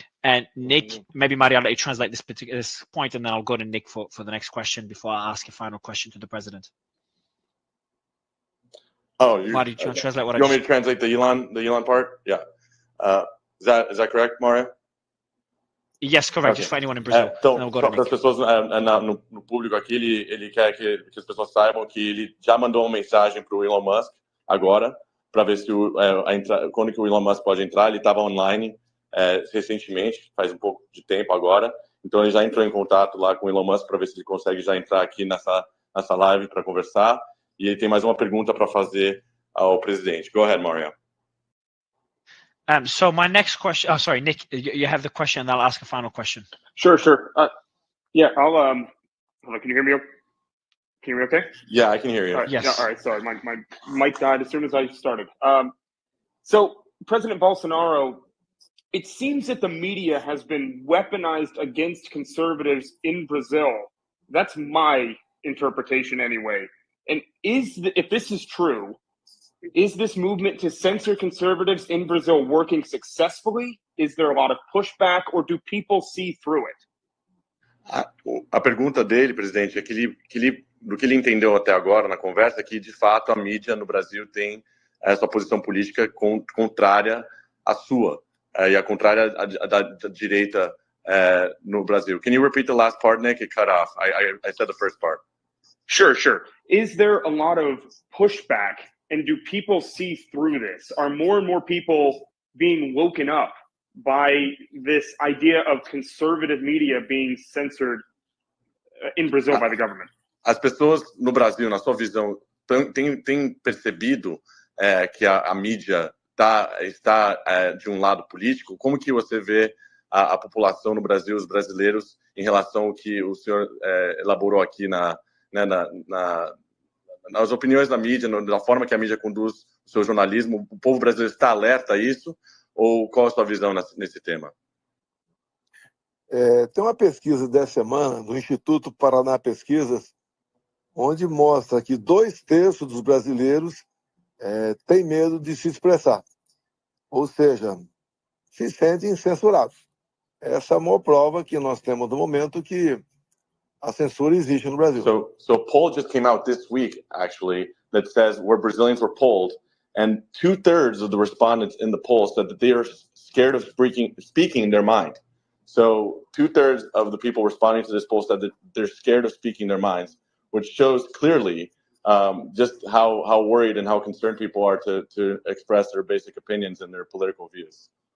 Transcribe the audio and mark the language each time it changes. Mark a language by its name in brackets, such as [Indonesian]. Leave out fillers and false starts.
[English] And Nick, maybe Mario, I'll let you translate this point, and then I'll go to Nick for the next question before I ask a final question to the president. Oh, Mario, do you want to translate what you want me to translate the Elon part? Yeah. Is that correct, Mario? Yes, correct. Okay. Just for anyone in Brazil. [Portuguese] Então, para as pessoas no público aqui, ele quer que as pessoas saibam que ele já mandou uma mensagem para o Elon Musk agora, para ver se quando que o Elon Musk pode entrar. Ele estava online recentemente, faz um pouco de tempo agora. Então ele já entrou em contato lá com o Elon Musk para ver se ele consegue já entrar aqui nessa live para conversar. E ele tem mais uma pergunta para fazer ao presidente. [English] Go ahead, Mario. So my next question. Oh, sorry, Nick. You have the question, and I'll ask a final question. Sure. Yeah, I'll. Hold on, can you hear me? Can you hear me? Okay. Yeah, I can hear you. All right. Yes. Yeah, all right. Sorry, my mic died as soon as I started. So President Bolsonaro, it seems that the media has been weaponized against conservatives in Brazil. That's my interpretation, anyway. And if this is true, is this movement to censor conservatives in Brazil working successfully? Is there a lot of pushback, or do people see through it? [Portuguese] A pergunta dele, presidente, é do que ele entendeu até agora na conversa, que de fato a mídia no Brasil tem essa posição política contrária à sua e a contrária da direita no Brasil. [English] Can you repeat the last part, Nick? It cut off. I said the first part. Sure. Is there a lot of pushback? And do people see through this? Are more and more people being woken up by this idea of conservative media being censored in Brazil by the government? [Portuguese] As pessoas no Brasil, na sua visão, têm percebido que a mídia está de um lado político? Como que você vê a população no Brasil, os brasileiros, em relação ao que o senhor elaborou aqui nas opiniões da mídia, da forma que a mídia conduz o seu jornalismo? O povo brasileiro está alerta a isso? Ou qual a sua visão nesse tema? Tem uma pesquisa dessa semana do Instituto Paraná Pesquisas, onde mostra que 2/3 dos brasileiros têm medo de se expressar. Ou seja, se sentem censurados. Essa é a maior prova que nós temos no momento que a censura existe no Brasil. [English] So a poll just came out this week, actually, that says where Brazilians were polled, and 2/3 of the respondents in the poll said that they are scared of speaking their mind. So 2/3 of the people responding to this poll said that they're scared of speaking their minds, which shows clearly just how worried and how concerned people are to express their basic opinions and their political views.